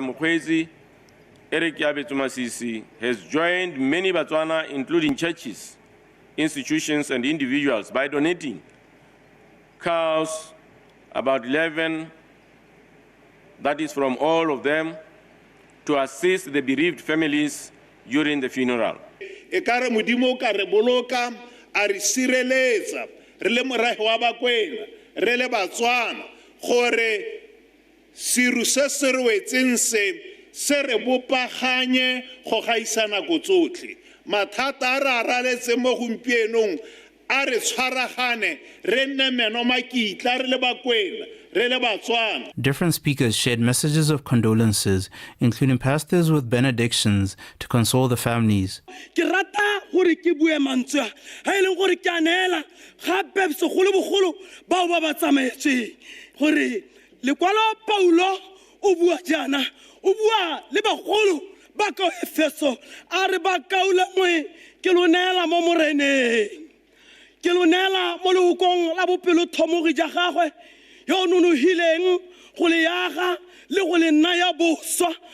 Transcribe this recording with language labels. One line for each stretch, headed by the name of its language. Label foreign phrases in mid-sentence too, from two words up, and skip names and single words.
English: Mokgweetsi Masisi has joined many Botswana, including churches, institutions, and individuals, by donating cows, about 11, that is from all of them, to assist the bereaved families during the funeral.
Tswana: Ekare modimo ka re boloka a re sireletsa re le morahi wa bakwena re le Batswana gore siru se se re wetseng se re bopaganye go gaisana go tsotlhe mathata a re araletse mo gompienong a re tshwaragane re nne meno makitla re le bakwena re le Batswana.
English: Different speakers shared messages of condolences, including pastors with benedictions to console the families.
Tswana: Ke rata gore ke bue mantswe ha ile gore ke anela gape segolo bogolo bao ba ba tsamaetseng gore lekwalo Paulo o bua jana o bua le bagolo ba ka Efeso a re ba kaula moe ke lo nela mo moreneng ke lo nela mo lehokong la bopelo thomogi ja gagwe yo nonohileng go le yaga le go le naya boswa